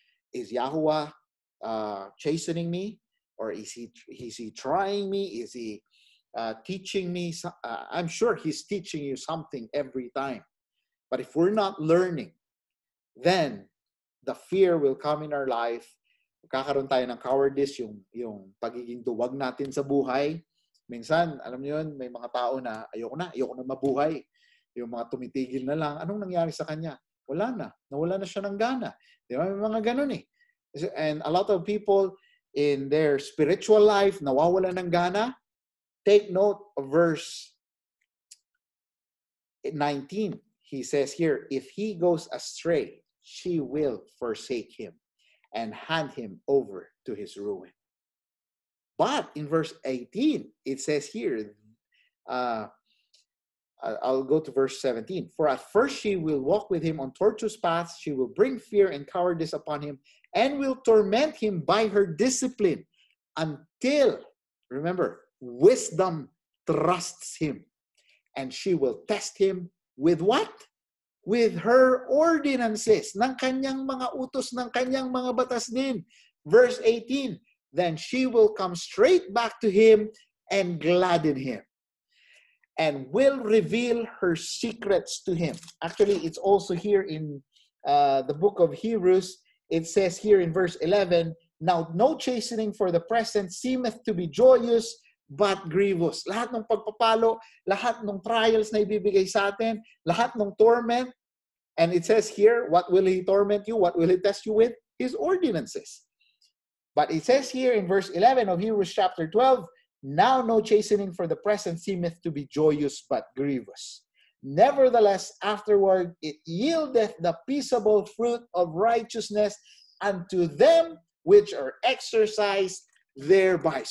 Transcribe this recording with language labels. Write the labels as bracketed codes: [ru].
[en] Is Yahweh chastening me? Or is he trying me? Is he teaching me? I'm sure he's teaching you something every time. But if we're not learning, then the fear will come in our life. [tl] Kakaroon tayo ng cowardice, yung pagiging duwag natin sa buhay. Minsan, alam niyo yun, may mga tao na ayoko na mabuhay. Yung mga tumitigil na lang, anong nangyari sa kanya? Nawala na siya ng gana. Di ba? May mga ganun eh. [en] And a lot of people in their spiritual life, [tl] nawawala ng gana. [en] Take note of verse 19. He says here, if he goes astray, she will forsake him and hand him over to his ruin. But in verse 18, it says here, I'll go to verse 17. For at first she will walk with him on tortuous paths. She will bring fear and cowardice upon him and will torment him by her discipline until, remember, wisdom trusts him. And she will test him with what? With her ordinances, [tl] ng kanyang mga utos, ng kanyang mga batas din. [en] Verse 18, then she will come straight back to him and gladden him, and will reveal her secrets to him. Actually, it's also here in the book of Hebrews. It says here in verse 11, now no chastening for the present seemeth to be joyous, but grievous. [tl] Lahat ng pagpapalo, lahat ng trials na ibibigay sa atin, lahat ng torment. [en] And it says here, what will he torment you? What will he test you with? His ordinances. But it says here in verse 11 of Hebrews chapter 12, now no chastening for the present seemeth to be joyous, but grievous. Nevertheless, afterward it yieldeth the peaceable fruit of righteousness unto them which are exercised thereby.